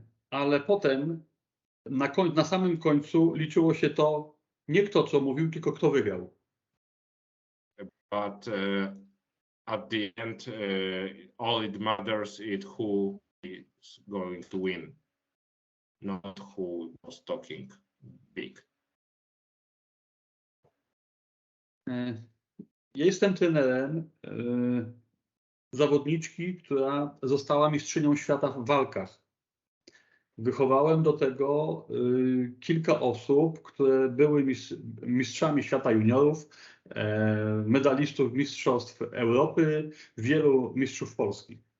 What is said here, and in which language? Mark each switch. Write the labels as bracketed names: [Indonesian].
[Polish] Ale potem na samym końcu liczyło się to nie kto co mówił, tylko kto wygrał. [English] But at the end, all it matters is who is going to win, not who was talking big. [Polish] Ja jestem trenerem zawodniczki, która została mistrzynią świata w walkach. Wychowałem do tego kilka osób, które były mistrzami świata juniorów, medalistów mistrzostw Europy, wielu mistrzów Polski.